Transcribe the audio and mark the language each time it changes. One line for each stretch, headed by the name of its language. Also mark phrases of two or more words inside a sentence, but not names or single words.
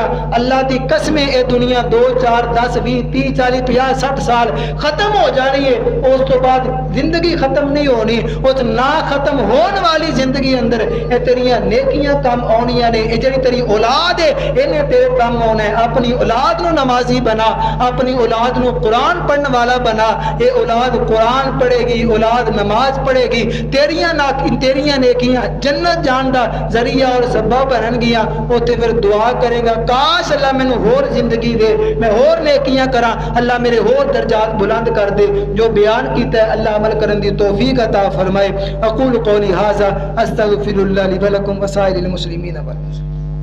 Punjabi: اللہ دی قسمیں اے دنیا 2 4 10 20 30 40 50 60 سال ختم ہو جانی ہے، اس تو بعد زندگی ختم نہیں ہونی، اس نہ ختم ہون والی زندگی اندر اے تیریاں نیکیاں کم آنیاں نے، اے جڑی تیری اولاد ہے انہیں تیرے کم آنا ہے۔ اپنی اولاد نو نمازی بنا، اپنی اولاد نو قرآن پڑھنے والا بنا، اے اولاد قرآن پڑھے گی، اولاد نماز پڑھے گی، تیریاں نیکیاں جنت جان دا ذریعہ اور سبب بنن گیاں۔ اوتے پھر دعا کرے گا کاش اللہ مینوں ہور زندگی دے، میں ہور نیکیاں کراں، اللہ میرے ہور درجات بلند کر دے۔ جو بیان کیتا ہے اللہ عمل کرن دی توفیق عطا فرمائے۔
Arabic: اقول قولی ھذا استغفر اللہ لی ولکم وسائر المسلمین والمسلمات۔